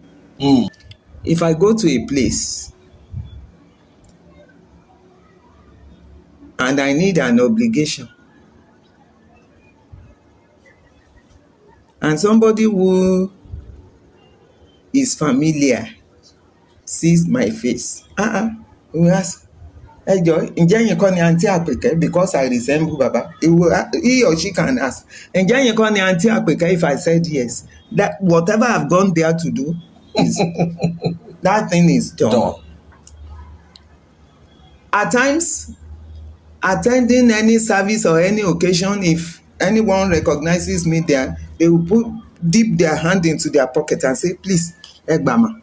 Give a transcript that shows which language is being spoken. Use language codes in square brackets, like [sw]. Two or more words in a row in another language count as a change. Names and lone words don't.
[en] If I go to a place and I need an obligation, and somebody who is familiar sees my face, we ask, [yo] ǹjẹ́ yín kọ́ ni Aunty Àpèkẹ́? [en] Because I resemble Baba. He or she can ask, [yo] ǹjẹ́ yín kọ́ ni Aunty Àpèkẹ́? [en] If I said yes, that whatever I've gone there to do is that thing is done. At times, attending any service or any occasion, if anyone recognizes me there, they will dip their hand into their pocket and say, please, Egbama.